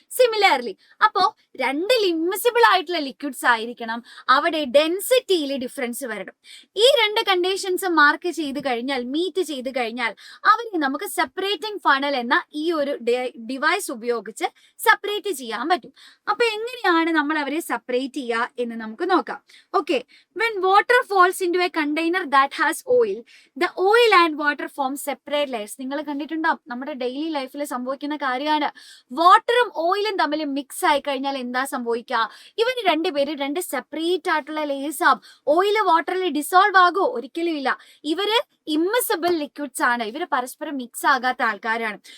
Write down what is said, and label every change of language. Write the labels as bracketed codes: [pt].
[ml] Similarly അപ്പോ രണ്ട് immiscible ആയിട്ടുള്ള ലിക്വിഡ്സ് ആയിരിക്കണം, അവിടെ ഡെൻസിറ്റിയിൽ ഡിഫറൻസ് വരണം. ഈ രണ്ട് കണ്ടീഷൻസ് മാർക്ക് ചെയ്ത് കഴിഞ്ഞാൽ, മീറ്റ് ചെയ്ത് കഴിഞ്ഞാൽ അവരെ നമുക്ക് സെപ്പറേറ്റിംഗ് ഫണൽ എന്ന ഈ ഒരു ഡിവൈസ് ഉപയോഗിച്ച് സെപ്പറേറ്റ് ചെയ്യാൻ പറ്റും. അപ്പൊ എങ്ങനെയാണ് നമ്മൾ അവരെ സെപ്പറേറ്റ് ചെയ്യുക എന്ന് നമുക്ക് നോക്കാം. [en] Okay, when water falls into a container that has oil, the oil and water form separate layers. [ml] നിങ്ങൾ കണ്ടിട്ടുണ്ടാവും, നമ്മുടെ ഡെയിലി ലൈഫിൽ സംഭവിക്കുന്ന കാര്യമാണ്. വാട്ടറും ഓയിലും തമ്മിൽ മിക്സ് ആയി കഴിഞ്ഞാൽ എന്താ സംഭവിക്കുക? ഇവര് രണ്ടുപേരും രണ്ട് സെപ്പറേറ്റ് ആയിട്ടുള്ള ലേയേഴ്സ് ആവും. ഓയിൽ വാട്ടറിൽ ഡിസോൾവ് ആകുമോ? ഒരിക്കലും ഇല്ല. ഇവര് ഇമ്മിസിബിൾ ലിക്വിഡ്സ് ആണ്, ഇവര് പരസ്പരം മിക്സ് ആകാത്ത ആൾക്കാരാണ്.